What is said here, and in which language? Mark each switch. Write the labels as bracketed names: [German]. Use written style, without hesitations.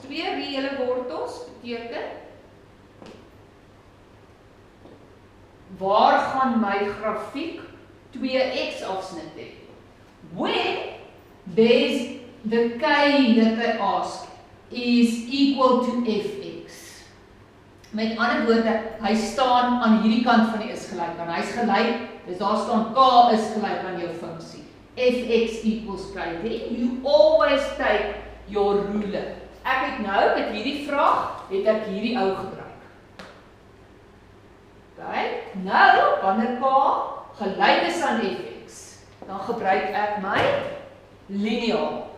[Afrikaans] 2 reële wortels beteken, waar gaan my grafiek 2x afsnit hê? [English] When there's the k that I ask is equal to fx. [Afrikaans] Met ander woorde, hy staan aan hierdie kant van die is gelyk aan. Hy's gelyk, dus daar staan k is gelyk aan jou funksie. [English] Fx equals k. Then you always take your ruler. [Afrikaans] Ek het nou met hierdie vraag, het ek hierdie ou gebruik. Okay, nou, wanneer k gelyk is aan fx, dan gebruik ek my lineaal.